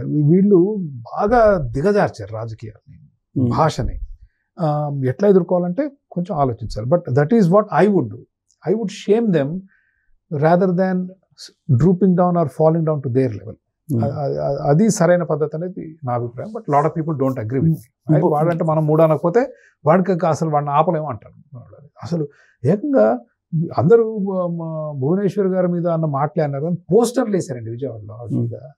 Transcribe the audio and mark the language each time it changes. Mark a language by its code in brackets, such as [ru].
[te] వీళ్ళు బాగా దిగజార్చారు రాజకీయాన్ని, భాషని. ఎట్లా ఎదుర్కోవాలంటే కొంచెం ఆలోచించాలి. [en] But that is what I would do. I would shame them rather than drooping down or falling down to their level. [te] అది సరైన పద్ధతి అనేది నా అభిప్రాయం. [en] But lot of people don't agree with me. [te] వాడంటే మనం 3 అనకపోతే వాడికి అసలు వాడిని ఆపలేము అంటారు. అసలు ఏకంగా అందరూ భువనేశ్వర్ గారి మీద అన్న మాటలే అన్నారు, కానీ పోస్టర్లు వేసారండి విజయవాడలో ఆవిడ మీద.